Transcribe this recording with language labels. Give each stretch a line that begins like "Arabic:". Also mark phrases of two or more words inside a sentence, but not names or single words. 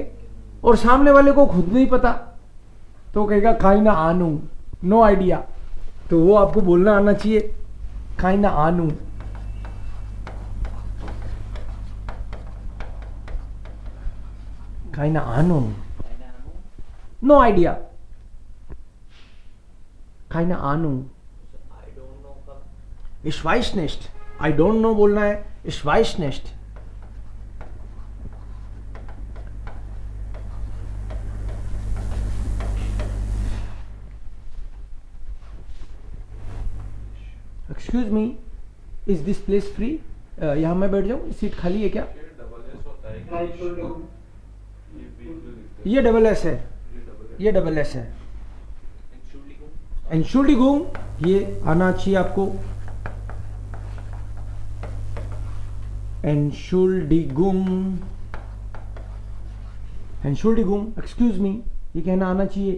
Hindi: और सामने वाले को खुद नहीं पता तो कहेगा
German: keine Ahnung,
English: no idea,
Hindi: तो वो आपको बोलना आना चाहिए
German: keine Ahnung. keine Ahnung,
English: no idea,
German: keine Ahnung.
English: I don't know का
German: Ich weiß nicht,
English: I don't know
Hindi: बोलना है,
German: Ich weiß nicht।
English: excuse me, is this place free,
Hindi: यहाँ मैं बैठ जाऊँ, सीट खाली है क्या? ये डबल एस है, ये डबल एस है। एंशुल्डिगुंग ये आना चाहिए आपको,
German: Entschuldigung, Entschuldigung,
English: excuse me,
Hindi: ये कहना आना चाहिए।